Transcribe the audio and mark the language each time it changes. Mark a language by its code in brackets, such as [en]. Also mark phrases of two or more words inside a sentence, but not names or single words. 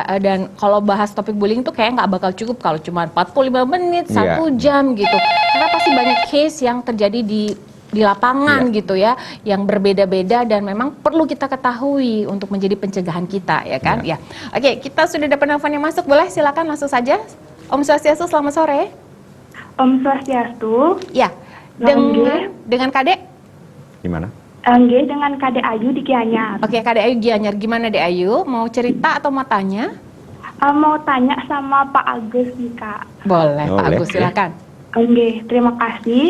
[id] Dan kalau bahas topik bullying tuh kayak nggak bakal cukup kalau cuma 45 menit, 1 jam gitu. Karena pasti banyak case yang terjadi di lapangan gitu ya, yang berbeda-beda dan memang perlu kita ketahui untuk menjadi pencegahan kita ya kan. Ya. Oke, kita sudah dapat telepon yang masuk, boleh silakan langsung saja. Om Swastiastu, selamat sore. Om Swastiastu. Ya. Dengan Kadek? Gimana? Dengan Kadek Ayu di Gianyar. Oke, Kadek Ayu Gianyar, gimana Dek Ayu? Mau cerita atau mau tanya? Mau tanya sama Pak Agus nih Kak. Boleh, Pak Agus, silakan. Terima kasih.